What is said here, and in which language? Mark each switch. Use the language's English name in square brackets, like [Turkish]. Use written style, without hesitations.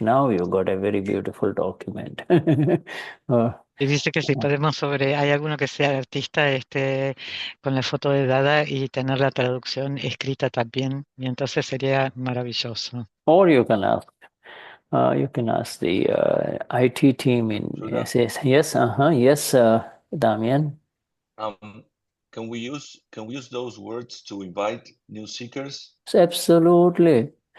[English] Now you got a very beautiful document. [Spanish] Y dice que si podemos hay alguno que sea artista con la foto de Dada y tener la traducción escrita también, y entonces sería maravilloso. [English] Or you can ask the IT team in Shuddha. yes, Damian. Can we use those words to invite new seekers? Absolutely.